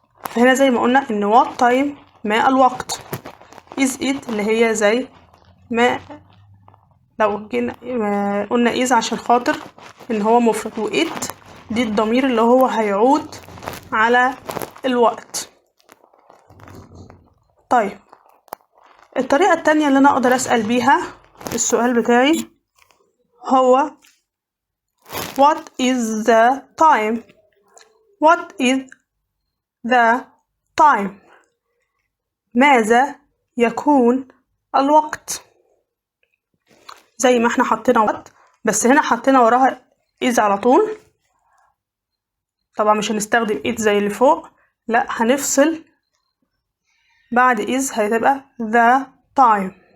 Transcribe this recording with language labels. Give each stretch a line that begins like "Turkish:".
Arabic: فهنا زي ما قلنا إن
English: what time
Arabic: ما الوقت،
English: is it
Arabic: اللي هي زي ما لو جينا قلنا is عشان خاطر إن هو مفرد، و it دي الضمير اللي هو هيعود على الوقت. طيب الطريقة التانية اللي أنا أقدر أسأل بيها السؤال بتاعي هو
English: what is the time. what is the time
Arabic: ماذا يكون الوقت. زي ما احنا حطينا وقت بس هنا حطينا وراها is على طول، طبعا مش هنستخدم it زي اللي فوق، لا هنفصل بعد is هتبقى
English: the time.